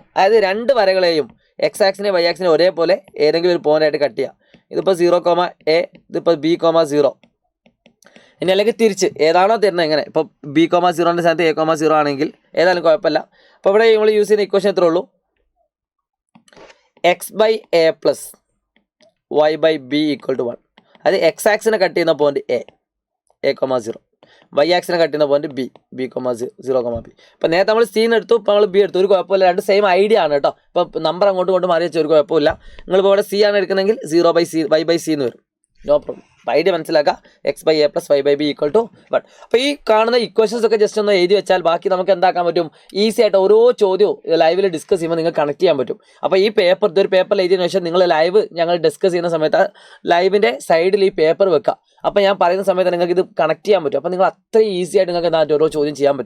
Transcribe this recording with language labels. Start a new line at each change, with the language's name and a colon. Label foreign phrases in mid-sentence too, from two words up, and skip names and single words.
Malayalam: അതായത് രണ്ട് വരകളെയും
English: x axisine y axisine
Malayalam: ഒരേപോലെ ഏതെങ്കിലും ഒരു പോയിൻ്റായിട്ട് കട്ട് ചെയ്യുക. ഇതിപ്പോൾ 0,a, ഇതിപ്പോൾ b,0. ഇനി അല്ലെങ്കിൽ തിരിച്ച് ഏതാണോ തരുന്നത് എങ്ങനെ, ഇപ്പോൾ b,0ൻ്റെ സ്ഥാനത്ത് a,0 ആണെങ്കിൽ ഏതായാലും കുഴപ്പമില്ല. അപ്പോൾ ഇവിടെ നമ്മൾ യൂസ് ചെയ്യുന്ന ഇക്വേഷൻ എത്ര ഉള്ളൂ, x/a + y/b = 1. അത്
English: x axisine cut
Malayalam: ചെയ്യുന്ന പോയിന്റ് a,0,
English: y axisine cut
Malayalam: ചെയ്യുന്ന പോയിന്റ് b,0,b. ഇപ്പോൾ നേരത്തെ നമ്മൾ സീന്ന് എടുത്തു, ഇപ്പോൾ നമ്മൾ ബി എടുത്തു, ഒരു കുഴപ്പമില്ല. രണ്ട്
English: same idea
Malayalam: ആണ് കേട്ടോ. ഇപ്പോൾ നമ്പർ അങ്ങോട്ടും ഇങ്ങോട്ടും മാറി വെച്ചാൽ ഒരു കുഴപ്പമില്ല. നിങ്ങളിപ്പോൾ ഇവിടെ സി ആണ് എടുക്കുന്നതെങ്കിൽ 0/c y/c എന്ന് വരും.
English: No problem. Idea മനസ്സിലാക്കുക.
Malayalam: x/a + y/b = 1. അപ്പോൾ ഈ കാണുന്ന ഇക്വേഷൻസ് ഒക്കെ ജസ്റ്റ് ഒന്ന് എഴുതി വെച്ചാൽ ബാക്കി നമുക്ക് എന്താക്കാൻ പറ്റും, ഈസി ആയിട്ട് ഓരോ ചോദ്യവും
English: liveil discuss
Malayalam: ചെയ്യുമ്പോൾ നിങ്ങൾക്ക് കണക്ട് ചെയ്യാൻ പറ്റും. അപ്പോൾ ഈ പേപ്പർ ഇതൊരു പേപ്പറിൽ എഴുതിയതിനു ശേഷം നിങ്ങൾ
English: live
Malayalam: ഞങ്ങൾ ഡിസ്കസ് ചെയ്യുന്ന സമയത്ത് ലൈവിൻ്റെ സൈഡിൽ ഈ പേപ്പർ വെക്കുക. അപ്പോൾ ഞാൻ പറയുന്ന സമയത്ത് നിങ്ങൾക്ക് ഇത് കണക്ട് ചെയ്യാൻ പറ്റും. അപ്പോൾ നിങ്ങൾ അത്രയും ഈസി ആയിട്ട് നിങ്ങൾക്ക് എന്താ ഓരോ ചോദ്യം ചെയ്യാൻ പറ്റും.